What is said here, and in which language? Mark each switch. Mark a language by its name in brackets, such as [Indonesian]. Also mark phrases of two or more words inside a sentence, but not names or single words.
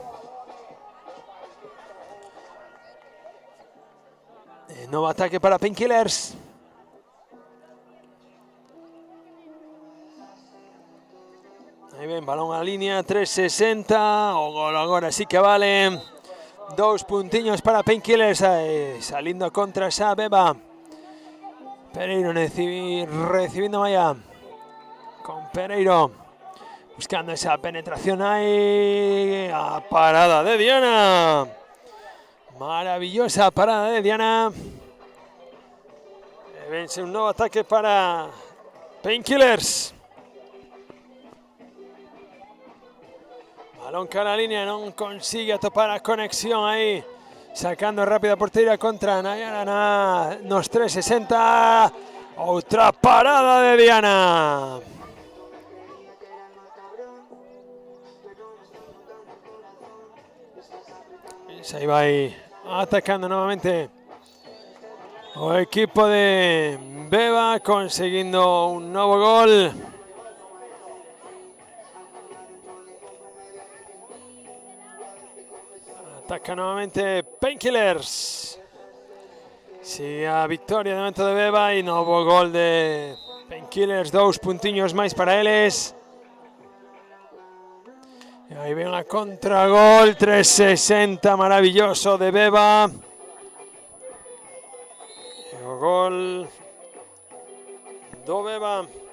[Galician] Novo ataque para Painkillers. Aí ven, balón a línea, 360, o gol agora sí que vale. 2 puntiños para Painkillers, [Spanish] saliendo contra esa Beba. Pereiro recibiendo Maya. Con Pereiro, buscando esa penetración ahí. [Galician] A parada de Diana. [Spanish] Maravillosa parada de Diana. Vence un nuevo ataque para Painkillers. [Galician] Balón cara a línea, non consigue atopar a conexión aí. [Spanish] Sacando rápida portería contra Nayara nos 360. [Galician] Outra parada de Diana. Aí vai atacando nuevamente o equipo de Beba, [Spanish] consiguiendo un nuevo gol. Ataca nuevamente Painkillers. [Galician] Sigue a victoria de momento de Beba [Spanish] y nuevo gol [Galician] de Painkillers, 2 puntiños máis para eles. E aí ven a contragol, 360 maravilloso de Beba. E o gol do Beba.